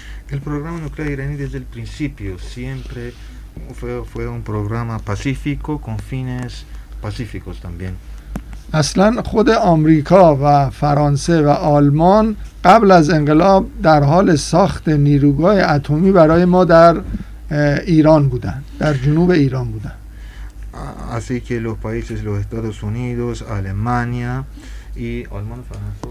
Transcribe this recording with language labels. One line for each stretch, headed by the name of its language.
Spanish: El programa nuclear iraní desde el principio siempre fue un programa pacífico con fines pacíficos también.
Persian: اصلاً خود آمریکا و فرانسه و آلمان قبل از انقلاب در حال ساخت نیروگاه اتمی برای ما در ایران بودند، در جنوب ایران بودند.
Spanish: Así que los países, los Estados Unidos, Alemania y Alemania,